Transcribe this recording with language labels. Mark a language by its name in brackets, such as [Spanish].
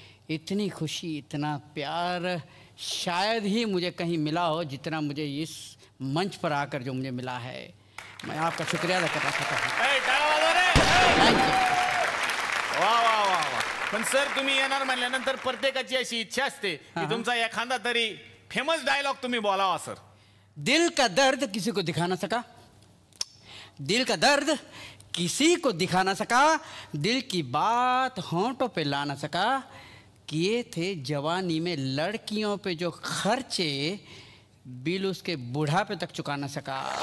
[Hindi] इतनी खुशी इतना प्यार शायद ही मुझे कहीं मिला हो जितना मुझे इस मंच पर आकर जो मुझे मिला है. मैं आपका शुक्रिया अदा करना चाहता हूँ. वा. [Marathi] पण सर तुम्ही येणार म्हणल्यानंतर प्रत्येकाची अशी इच्छा असते की तुमचा एखादा तरी फेमस डायलॉग तुम्ही बोलावा सर. [Hindi] दिल का दर्द किसी को दिखा ना सका. दिल का दर्द किसी को दिखा ना सका. दिल की बात होंठों पे ला ना सका. किए थे जवानी में लड़कियों पे जो खर्चे बिल उसके बुढ़ापे तक चुका ना सका.